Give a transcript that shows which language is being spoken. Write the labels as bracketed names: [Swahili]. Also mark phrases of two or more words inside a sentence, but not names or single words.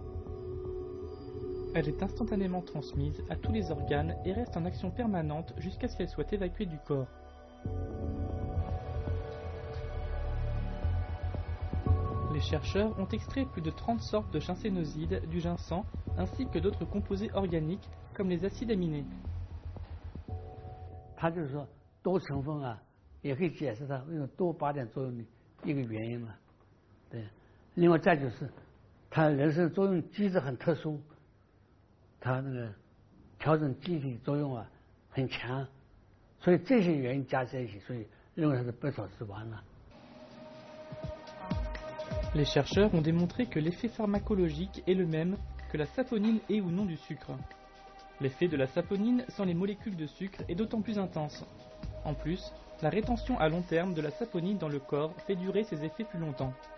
[French] Elle est instantanément transmise à tous les organes et reste en action permanente jusqu'à ce qu'elle soit évacuée du corps. Les chercheurs ont extrait plus de 30 sortes de ginsénoside du ginseng ainsi que d'autres composés organiques comme les acides aminés. [Chinese] 它就是说多成分啊，也可以解释它为什么多靶点作用的一个原因嘛。对，另外再就是它人参作用机制很特殊，它那个调整机体作用啊很强，所以这些原因加在一起，所以认为它是百草之王啊。 [French] Les chercheurs ont démontré que l'effet pharmacologique est le même que la saponine est ou non du sucre. L'effet de la saponine sans les molécules de sucre est d'autant plus intense. En plus, la rétention à long terme de la saponine dans le corps fait durer ses effets plus longtemps.